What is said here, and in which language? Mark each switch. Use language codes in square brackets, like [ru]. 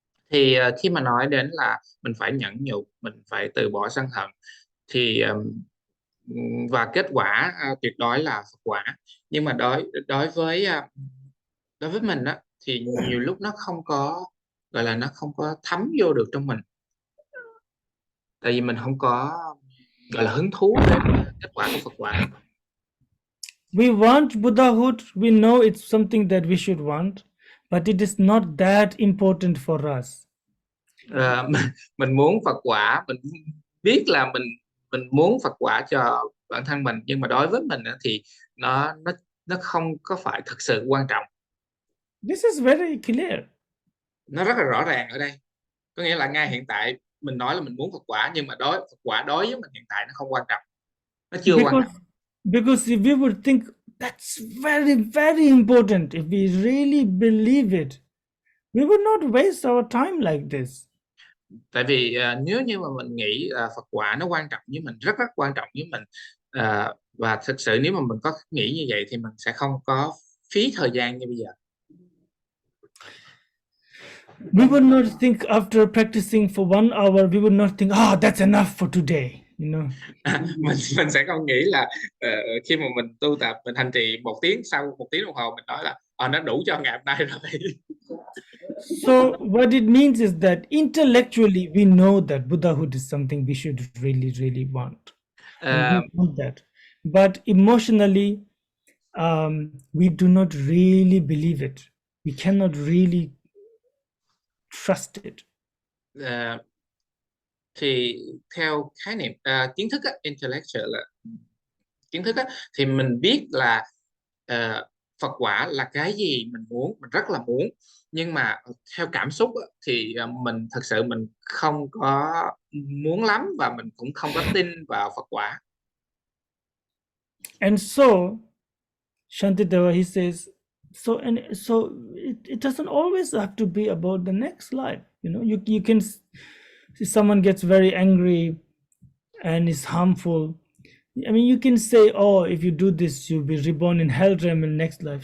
[vi] Thì khi mà nói đến là mình phải nhẫn nhục, mình phải từ bỏ sân hận, thì và kết quả tuyệt đối là Phật quả. Nhưng mà đối với mình á, thì nhiều lúc nó không có, gọi là nó không có thấm vô được trong mình, tại vì mình không có gọi là hứng thú đến kết quả của Phật quả. [en] We want Buddhahood, we know it's something that we should want, but it is not that important for us. [vi] Mình muốn Phật quả, mình biết là mình muốn Phật quả cho bản thân mình, nhưng mà đối với mình á, thì nó không có phải thực sự quan trọng. [en] This is very clear. [vi] Nó rất là rõ ràng ở đây, có nghĩa là ngay hiện tại mình nói là mình muốn Phật quả, nhưng mà Phật quả đối với mình hiện tại nó không quan trọng, nó chưa quan trọng. [en] Because if we would think that's very, very important, if we really believe it, we would not waste our time like this. [vi] Tại vì nếu như mà mình nghĩ Phật quả nó quan trọng với mình, rất rất quan trọng với mình, và thực sự nếu mà mình có nghĩ như vậy thì mình sẽ không có phí thời gian như bây giờ. [en] We would not think after practicing for 1 hour, we would not think, oh, that's enough for today. you know. [vi] Mình sẽ không nghĩ là khi mà mình tu tập, mình hành trì 1 tiếng, sau 1 tiếng đồng hồ mình nói là nó đủ cho ngày hôm nay rồi. [en] So what it means is that intellectually we know that Buddhahood is something we should really, really want, and Ờ, we want that. But emotionally, we do not really believe it. We cannot really trust it. [vi] ờ, thì theo khái niệm kiến thức á, intellectual là kiến thức á, thì mình biết là Phật quả là cái gì mình muốn, mình rất là muốn, nhưng mà theo cảm xúc á, thì mình thật sự mình không có muốn lắm, và mình cũng không có tin vào Phật quả. [en] And so Shantideva, he says, so it doesn't always have to be about the next life. You know, you can see someone gets very angry and is harmful. I mean, you can say, oh, if you do this, you'll be reborn in hell realm in next life.